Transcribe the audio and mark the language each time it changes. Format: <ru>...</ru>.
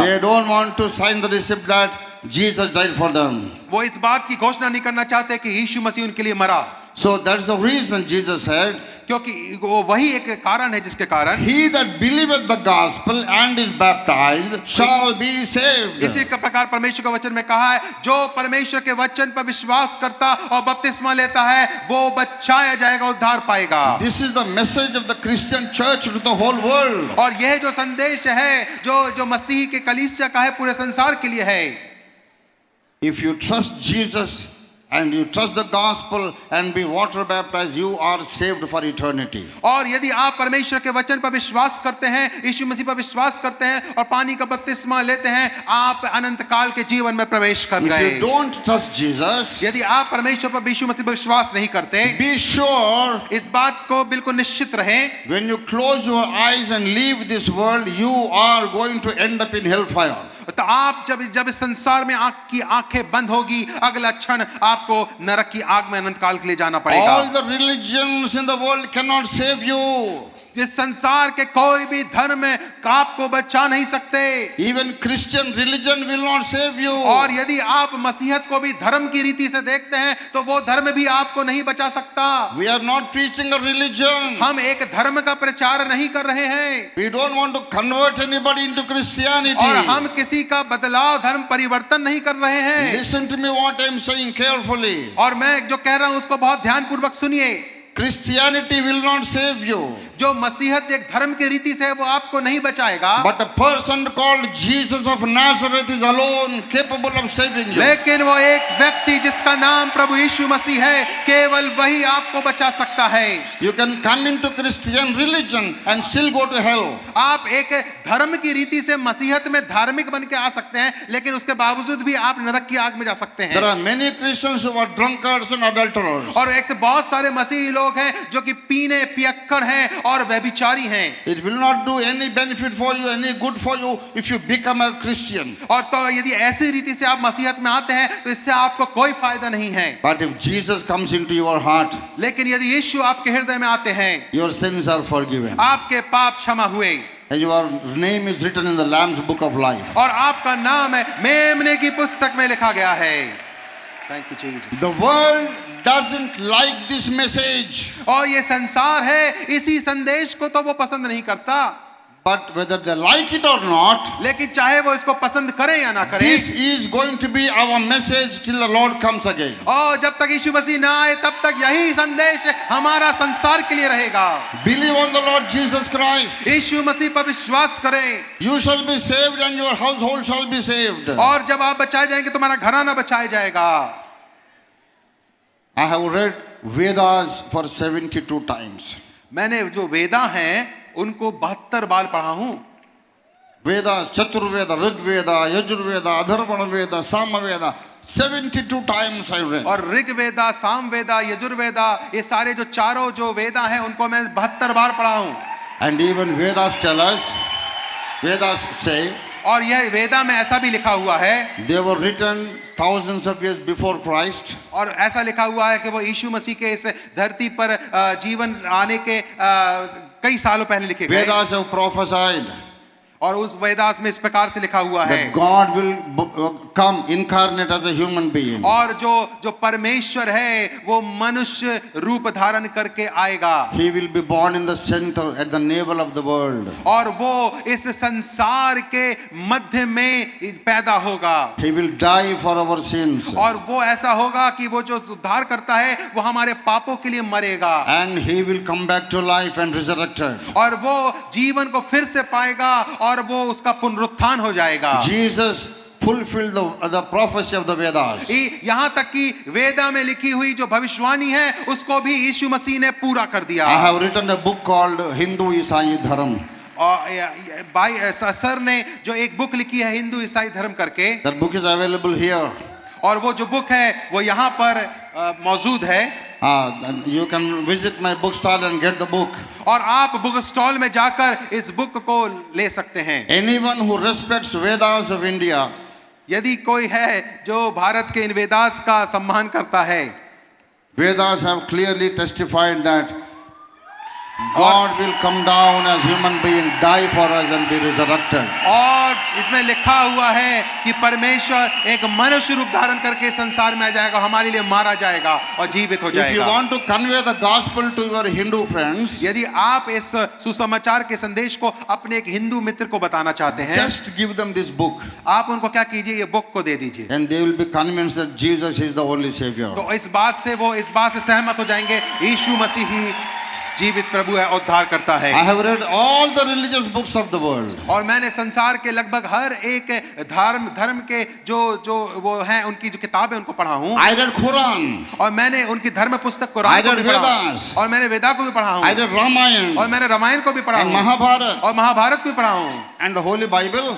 <en>They don't want to sign the receipt that Jesus died for them.</en> <hi>वो इस बात की घोषणा नहीं करना चाहते कि यीशु मसीह उनके लिए मरा</hi> <en>So that's the reason Jesus said,</en> <hi>क्योंकि वो वही एक कारण है जिसके कारण</hi> <en>He that believeth the gospel and is baptized shall be saved.</en> <hi>इसी का प्रकार परमेश्वर का वचन में कहा है जो परमेश्वर के वचन पर विश्वास करता और बपतिस्मा लेता है वो बचाया जाएगा उद्धार पाएगा</hi> <en>This is the message of the Christian church to the whole world.</en> <hi>और यह जो संदेश है जो मसीह के कलीसिया का है पूरे संसार के लिए है</hi> <en>If you trust Jesus and you trust the gospel and be water baptized, you are saved for eternity.</en> <hi>और यदि आप परमेश्वर के वचन पर विश्वास करते हैं यीशु मसीह पर विश्वास करते हैं और पानी का बपतिस्मा लेते हैं आप अनंत काल के जीवन में प्रवेश कर</hi> <en>If</en> <hi>गए</hi> <en>you don't trust Jesus,</en> <hi>यदि आप परमेश्वर पर यीशु मसीह पर विश्वास नहीं करते</hi> <en>be sure</en> <hi>इस बात को बिल्कुल निश्चित रहें</hi> <en>when you close your eyes and leave this world, you are going to end up in hellfire.</en> <hi>तो आप जब इस संसार में आपकी आंखें बंद होगी अगला क्षण आपको नरक की आग में अनंत काल के लिए जाना पड़ेगा</hi> <en>All the religions in the world cannot save you.</en> <hi>इस संसार के कोई भी धर्म आपको बचा नहीं सकते</hi> <en>Even Christian religion will not save you.</en> <hi>और यदि आप मसीहत को भी धर्म की रीति से देखते हैं तो वो धर्म भी आपको नहीं बचा सकता</hi> <en>We are not preaching a religion.</en> <hi>हम एक धर्म का प्रचार नहीं कर रहे हैं</hi> <en>We don't want to convert anybody into Christianity.</en> <hi>और हम किसी का बदलाव धर्म परिवर्तन नहीं कर रहे हैं</hi> <en>Listen to me what I am saying carefully.</en> <hi>और मैं जो कह रहा हूं उसको बहुत ध्यानपूर्वक सुनिए</hi> <en>Christianity will not save you.</en> <hi>जो मसीहत एक धर्म की रीति से है वो आपको नहीं बचाएगा</hi> <en>But a person called Jesus of Nazareth is alone capable of saving you.</en> <hi>लेकिन वो एक व्यक्ति जिसका नाम प्रभु यीशु मसीह है केवल वही आपको बचा सकता है</hi> <en>You can come into Christian religion and still go to hell.</en> <hi>आप एक धर्म की रीति से मसीहत में धार्मिक बन के आ सकते हैं लेकिन उसके बावजूद भी आप नरक की आग में जा सकते</hi> <en>There</en> <hi>हैं</hi> <en>are many Christians who are drunkards and adulterers.</en> <hi>और एक से बहुत सारे मसीही लोग हैं जो कि पीने पियक्कड़ हैं और व्यभिचारी हैं</hi> <en>It will not do any benefit for you, any good for you if you become a Christian.</en> <hi>और तो यदि ऐसी रीति से आप मसीहत में आते हैं तो इससे आपको कोई फायदा नहीं है</hi> <en>But if Jesus comes into your heart,</en> <hi>लेकिन यदि यीशु आपके हृदय में आते हैं</hi> <en>your sins are forgiven.</en> <hi>आपके पाप क्षमा हुए</hi> <en>And your name is written in the Lamb's book of life.</en> <hi>और आपका नाम है मेमने की पुस्तक में लिखा गया है</hi> <en>Thank you Jesus The world doesn't like this message.</en> <hi>और ये संसार है इसी संदेश को तो वो पसंद नहीं करता</hi> <en>But whether they like it or not,</en> <hi>लेकिन चाहे वो इसको पसंद करें या ना करें</hi> <en>this is going to be our message till the Lord comes again.</en> <hi>और जब तक यीशु मसीह ना आए तब तक यही संदेश हमारा संसार के लिए रहेगा</hi> <en>Believe on the Lord Jesus Christ.</en> <hi>यीशु मसीह पर विश्वास करें</hi> <en>You shall be saved and your household shall be saved.</en> <hi>और जब आप बचाए जाएंगे तुम्हारा घराना बचाया जाएगा</hi> <en>I have read Vedas for 72 times.</en> <hi>मैंने जो वेदा हैं उनको 72 बार पढ़ा हूं।</hi> <en>Vedas, Chaturveda, Rigveda, Yajurveda, Adharvana Veda, Samaveda, 72 times I read.</en> <hi>और ऋग वेदा, साम वेदा, यजुर्वेदा, ये सारे जो चारों जो वेदा हैं उनको मैं 72 बार पढ़ा हूं।</hi> <en>And even Vedas tell us, Vedas say,</en> <hi>और यह वेदा में ऐसा भी लिखा हुआ है,</hi> <en>they were written thousands of years before Christ.</en> <hi>और ऐसा लिखा हुआ है कि वो यीशु मसीह के इस धरती पर जीवन आने के कई सालों पहले लिखे गए।</hi> <en>Vedas have prophesied</en> <hi>और उस वेदास में इस प्रकार से लिखा हुआ है,</hi> <en>that God will come incarnate as a human being.</en> <hi>और जो परमेश्वर है वो मनुष्य रूप धारण करके आएगा।</hi> <en>He will be born in the center at the navel of the world.</en> <hi>और वो इस संसार के मध्य में पैदा होगा।</hi> <en>He will die for our sins.</en> <hi>और वो ऐसा होगा कि वो जो उद्धार करता है वो हमारे पापों के लिए मरेगा।</hi> <en>And he will come back to life and resurrected.</en> <hi>और वो जीवन को फिर से पाएगा और वो उसका पुनरुत्थान हो जाएगा।</hi> <en>Jesus fulfilled the prophecy of the Vedas.</en> <hi>यहाँ तक कि वेदा में लिखी हुई जो भविष्यवाणी है उसको भी यीशु मसीह ने पूरा कर दिया।</hi> <en>I have written a book called Hindu Isai Dharam.</en> <hi>और भाई सर ने जो एक बुक लिखी है हिंदू ईसाई धर्म करके,</hi> <en>That book is available here.</en> <hi>और वो जो बुक है वो यहाँ पर मौजूद है।</hi> <en>You can visit my bookstall and get the book.</en> <hi>और आप बुक स्टॉल में जाकर इस बुक को ले सकते हैं।</hi> <en>Anyone who respects Vedas of India,</en> <hi>यदि कोई है जो भारत के इन वेदास का सम्मान करता है,</hi> <en>Vedas have clearly testified that God will come down as human being, die for us and be resurrected.</en> <hi>और इसमें लिखा हुआ है कि परमेश्वर एक मनुष्य रूप धारण करके संसार में आ जाएगा, हमारे लिए मारा जाएगा और जीवित हो</hi> <en>If you</en> <hi>जाएगा।</hi> <en>want to convey the gospel to your Hindu friends,</en> <hi>यदि आप इस सुसमाचार के संदेश को अपने एक हिंदू मित्र को बताना चाहते हैं,</hi> <en>just give them this book</en> <hi>आप उनको क्या कीजिए, ये बुक को दे दीजिए।</hi> <en>and they will be convinced that Jesus is the only Savior.</en> <hi>तो इस बात से सहमत हो जाएंगे, यीशु मसीह ही जीवित प्रभु है, उद्धार करता है।</hi> <en>I have read all the religious books of the world.</en> <hi>और मैंने संसार के लगभग हर एक धर्म के जो वो हैं उनकी जो किताबें उनको पढ़ा हूँ।</hi> <en>I read Quran.</en> <hi>और मैंने उनकी धर्म पुस्तक कुरान को भी पढ़ा हूँ, और मैंने वेदा को भी पढ़ा हूँ,</hi> <en>I read Ramayana</en> <hi>और मैंने रामायण को भी पढ़ा</hi> <en>and</en> <hi>हूँ,</hi> <en>Mahabharata</en> <hi>और महाभारत को भी पढ़ा हूँ,</hi> <en>and the Holy Bible.</en>